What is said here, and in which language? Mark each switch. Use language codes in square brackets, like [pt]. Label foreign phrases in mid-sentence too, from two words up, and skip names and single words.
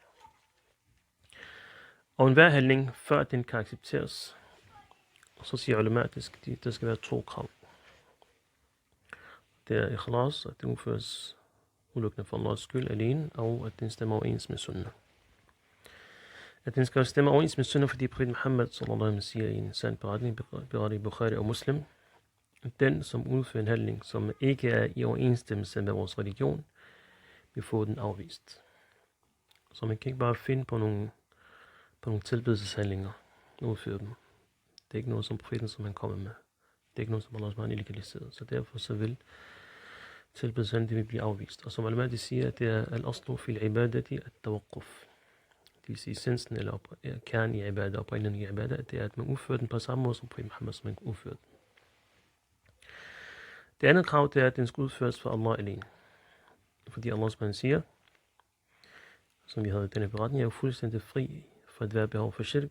[da] Og enhver handling, før den kan accepteres, så siger ulema, at der skal være 2 krav. Det er ikhlas, at det udføres udelukkende for Allahs skyld alene, og at den stemmer overens med sunnah. At den skal stemme overens med sunnah, fordi profeten Muhammad [ar] صلى الله عليه وسلم [da] siger i en sand beretning, berettet i Bukhari og Muslim, den, som udfører en handling, som ikke er i overensstemmelse med vores religion, vil få den afvist. Så man kan ikke bare finde på nogle tilbedelseshandlinger og udføre dem. Det er ikke noget, som profeten, som han kommer med. Det er ikke noget, som Allah har illegaliseret. Så derfor så vil tilbedelseshandlinger vil blive afvist. Og som ulema siger, at det er [ar] الأصل في العبادات التوقف. [da] Det vil sige, essensen eller kernen i ibadah, oprindelsen i ibadah, det er, at man udfører den på samme måde som profeten Muhammad, som man udfører den. Det andet krav, det er, at den skal udføres for Allah alene. Fordi Allah subhanahu siger, som vi havde i denne beretning, er jo fuldstændig fri for at være behov for shirk.